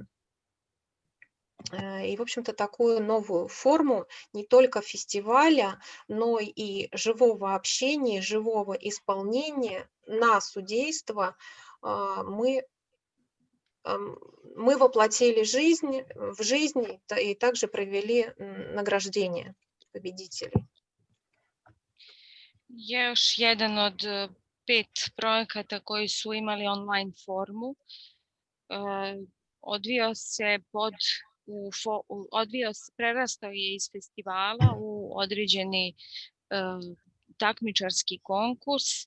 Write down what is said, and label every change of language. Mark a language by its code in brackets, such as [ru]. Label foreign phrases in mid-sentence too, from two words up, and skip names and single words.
[ru] И, в общем-то, такую новую форму не только фестиваля, но и живого общения, живого исполнения на судейство мы воплотили в жизнь и также провели награждение победителей. [sr] Još jedan od 5 projekata koji su imali online formu prerastao je iz festivala u određeni takmičarski konkurs.